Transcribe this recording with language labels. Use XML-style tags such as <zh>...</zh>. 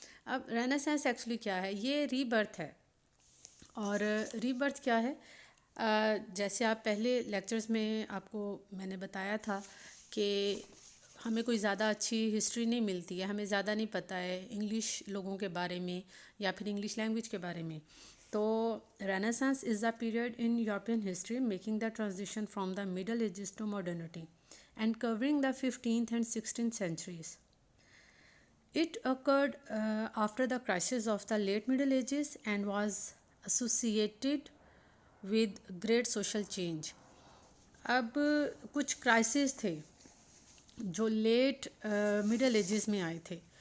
<ur>اب Renaissance actually کیا ہے؟ یہ ری برتھ ہے. اور ری برتھ کیا ہے؟ جیسے آپ پہلے لیکچرز میں آپ کو میں نے بتایا تھا کہ ہمیں کوئی زیادہ اچھی ہسٹری نہیں ملتی ہے، ہمیں زیادہ نہیں پتہ ہے انگلش لوگوں کے بارے میں یا پھر انگلش لینگویج کے بارے میں.</ur> <en>تو renaissance is a period in European history making the transition from the Middle Ages to modernity and covering the 15th and 16th centuries. It occurred after the crisis of the late Middle Ages and was associated with great social change.</en> <ur>اب کچھ crisis تھے جو late middle edges میں آئے تھے.</ur>